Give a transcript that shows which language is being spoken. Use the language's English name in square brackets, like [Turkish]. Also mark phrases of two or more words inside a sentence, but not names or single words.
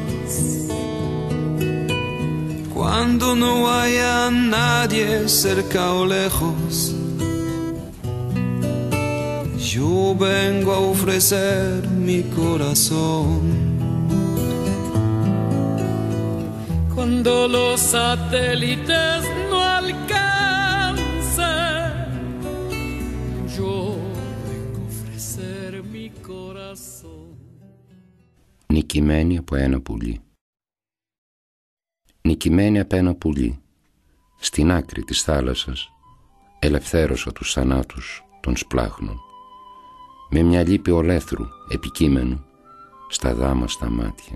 [Spanish] Cuando no haya nadie cerca o lejos, yo vengo a ofrecer mi corazón. Cuando los satélites no alcancen, yo vengo a ofrecer mi corazón. [Greek] Νικημένη από ένα πουλί. Νικημένη από ένα πουλί, στην άκρη της θάλασσας, ελευθέρωσα τους θανάτους των σπλάχνων, με μια λύπη ολέθρου επικείμενου στα δάμαστα μάτια.